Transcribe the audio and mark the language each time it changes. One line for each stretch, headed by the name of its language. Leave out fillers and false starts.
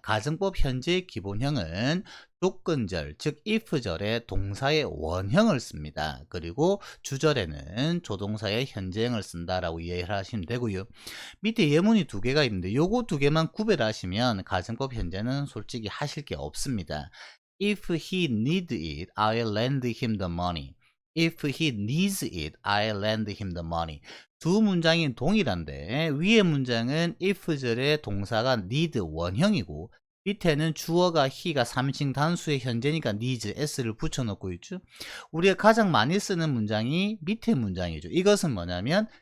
Korean: 가정법 현재의 기본형은 조건절, 즉 if절에 동사의 원형을 씁니다. 그리고 주절에는 조동사의 현재형을 쓴다라고 이해를 하시면 되고요. 밑에 예문이 두 개가 있는데 요거 두 개만 구별하시면 가정법 현재는 솔직히 하실 게 없습니다.
English: If he needs it, I'll lend him the money. If he needs it, I'll lend him the money.
Korean: 두 문장이 동일한데 위의 문장은 if절의 동사가 need 원형이고, 밑에는 주어가 he가 삼식 단수의 현재니까 needs s를 붙여놓고 있죠. 우리가 가장 많이 쓰는 문장이 밑에 문장이죠. 이것은 뭐냐면